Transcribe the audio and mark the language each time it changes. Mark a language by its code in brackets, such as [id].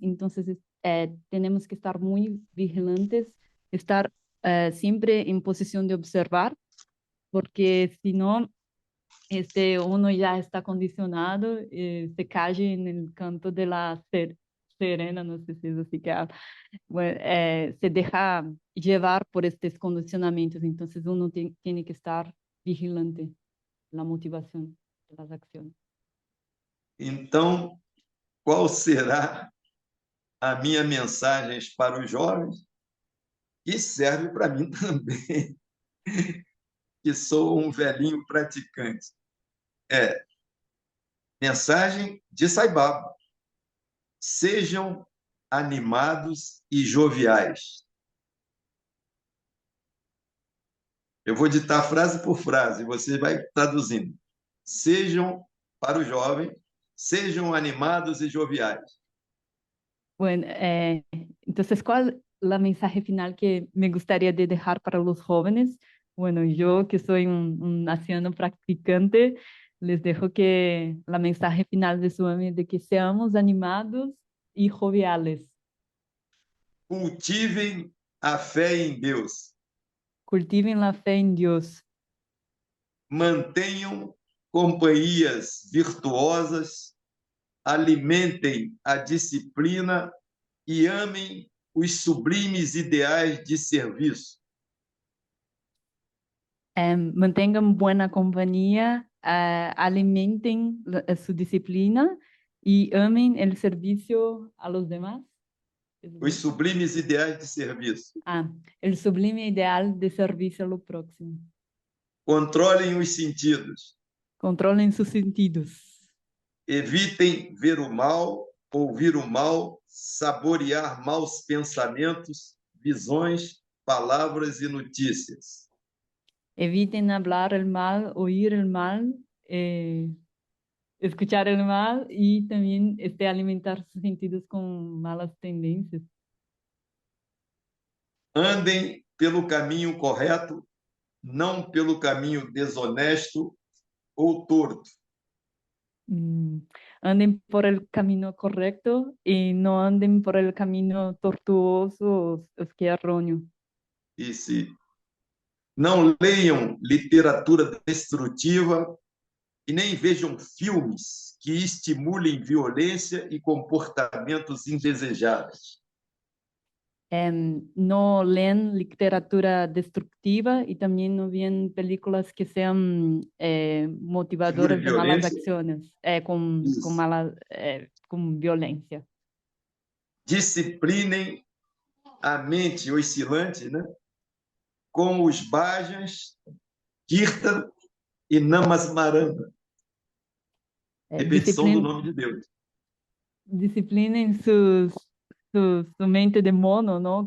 [es] Entonces, tenemos que estar muy vigilantes, estar siempre en posición de observar, porque si no, uno ya está condicionado, se cae en el canto de la serena, no sé si es así que habla. Bueno, se deja llevar por estos condicionamientos, entonces uno tiene que estar vigilante la motivación de las acciones. [pt] Então, qual será a minha mensagem para os jovens? E serve para mim também, que sou um velhinho praticante. Mensagem de Sai Baba: sejam animados e joviais. Eu vou ditar frase por frase, você vai traduzindo. Sejam, para o jovem, sejam animados e joviais. [es] Bueno, entonces, ¿cuál es la mensaje final que me gustaría de dejar para los jóvenes? Bueno, yo que soy un anciano practicante, les dejo que la mensaje final de Swami de que seamos animados y joviales. [pt] Cultivem a fé em Deus. [es] Cultiven la fe en Dios. [pt] Mantenham companhias virtuosas, alimentem a disciplina e amem os sublimes ideais de serviço. [es] Mantengan buena compañía, alimenten su disciplina y amen el servicio a los demás. [pt] Os sublimes ideais de serviço. [es] El sublime ideal de servicio a lo próximo. [pt] Controlem os sentidos. [es] Controlen sus sentidos. [pt] Evitem ver o mal, ouvir o mal, saborear maus pensamentos, visões, palavras e notícias. [es] Eviten hablar el mal, oír el mal, escuchar el mal y también alimentar sus sentidos con malas tendencias. [pt] Andem pelo caminho correto, não pelo caminho desonesto ou torto. [es] Anden por el camino correcto y no anden por el camino tortuoso [pt] o que é errôneo. E se não leiam literatura destrutiva e nem vejam filmes que estimulem violência e comportamentos indesejáveis. [es] No leen literatura destructiva y también no ven películas que sean motivadoras de malas acciones, con violencia. [pt] Disciplinem a mente oscilante, né? com os Bhajans, Kirtan e Namasmarana, repetição do nome de Deus. [es] Disciplinen su mente de mono, ¿no?